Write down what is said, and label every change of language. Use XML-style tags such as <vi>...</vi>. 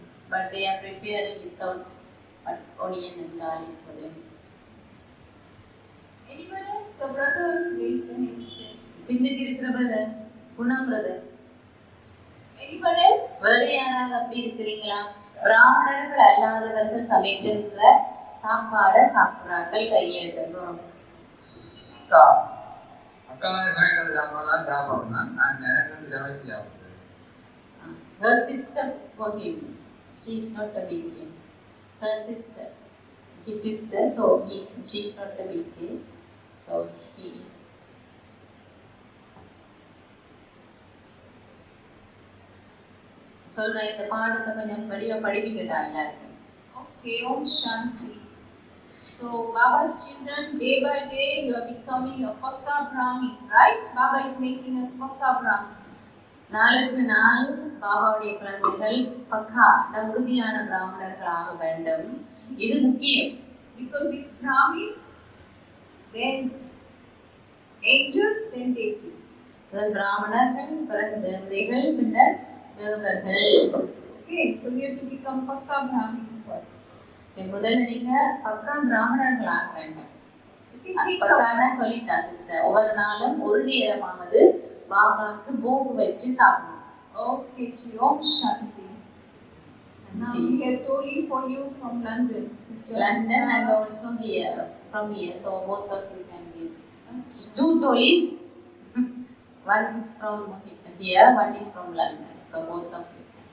<en>But they are preparing without onion and garlic for them. Anyone else? The brother raised the hand instead.</en> <ta>பின்னுக்கு இருக்கிற brother, குணம் brother.</ta> <en>Anyone else?</en> <ta>வேற யாராவது அப்படி இருக்கிறீங்களா? பிராமணர்கள் அல்லாதவர்கள் சமைக்கின்ற சாப்பாடை சாப்பிட்றார்கள் கையெழுத்துங்க. அக்கா சமைக்கிற சாப்பாடு சாப்பிடணும், நான் எனக்கு சமைச்சு சாப்பிடுறேன்.</ta> <en>Her sister for him. She is not a vegan. Her sister, his sister, so she is not a vegan, so he eats.</en> <ta>சொல்றேன், இந்த பாடத்தை கொஞ்சம் படிப்பிக்கிட்டா எல்லாருக்கும்.</ta> <en>Okay, Om Shanti. So Baba's children, day by day, you are becoming a Pakka Brahmin, right? Baba is making us Pakka Brahmin.</en> <ta>நாளுக்கு நாள் பாபாவுடைய குழந்தைகள் பக்கா உறுதியான பிராமணர்களாக வேண்டும். இது முக்கியம்.</ta> <en>Because it's Brahmin, then angels, then deities.</en> <ta>பிராமணர்கள், பிறகு தேவதைகள், பின்னர் தேவர்கள்.</ta> <en>Okay, so you have to become Pakka Brahmin first.</en> <ta>முதல்ல நீங்க பக்கா பிராமணர்களாக வேண்டும். பக்கான சொல்லிட்டா சிஸ்டர், ஒவ்வொரு நாளும் ஒரு நேரமாவது பாபாக்கு போக் வச்சு சாப்பிடணும்.</ta> <en>Okay, Om Shanti. Now we have Toli for you from London, sister. London and also here, from here, so both of you can give. 2 Tolis. One is from here, one is from London, so both of you.</en>